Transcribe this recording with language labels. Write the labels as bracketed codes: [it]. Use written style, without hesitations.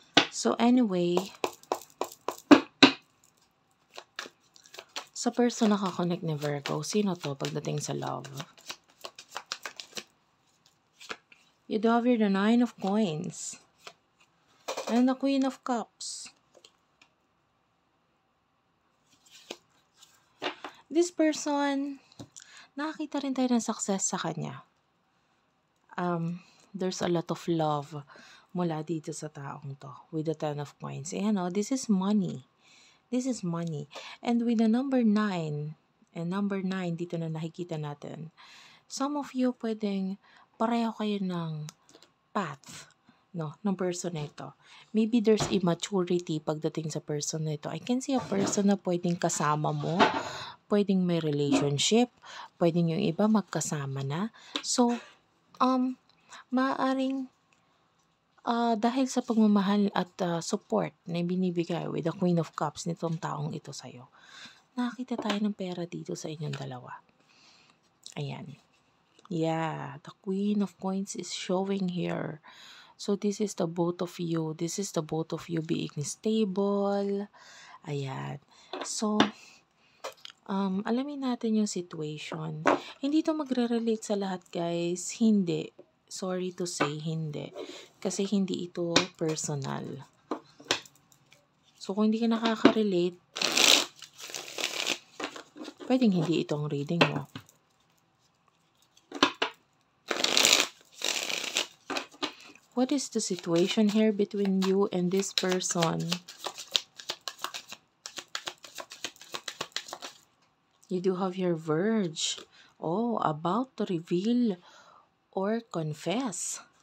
[tl] So anyway, sa person na kakonect ni Virgo, sino to pagdating sa love? [en] You do have here the Nine of Coins and the Queen of Cups. This person, [tl] nakakita rin tayo ng success sa kanya. [en] There's a lot of love [tl] mula dito sa taong to [en] with the Ten of Coins. [tl] Ayan o, [en] this is money. This is money. And with the number 9, [tl] and number 9 dito na nakikita natin, [en] some of you [tl] pwedeng pareho kayo ng path, no, ng person na ito. [en] Maybe there's immaturity [tl] pagdating sa person na ito. [en] I can see a person [tl] na pwedeng kasama mo, pwedeng may relationship, pwedeng yung iba magkasama na. So, maaaring dahil sa pagmamahal at support na binibigay with the Queen of Cups nitong taong ito sa'yo, nakakita tayo ng pera dito sa inyong dalawa. Ayan. [en] Yeah, the Queen of Coins is showing here. So, this is the both of you. This is the both of you being stable. [tl] Ayan. So, alamin natin yung situation. Hindi to magre-relate sa lahat, guys. Hindi. [en] Sorry to say, [tl] hindi. Kasi hindi ito personal. So, kung hindi ka nakaka-relate, pwedeng hindi ito ang reading mo. [en] What is the situation here between you and this person? You do have your Verge. Oh, about to reveal or confess.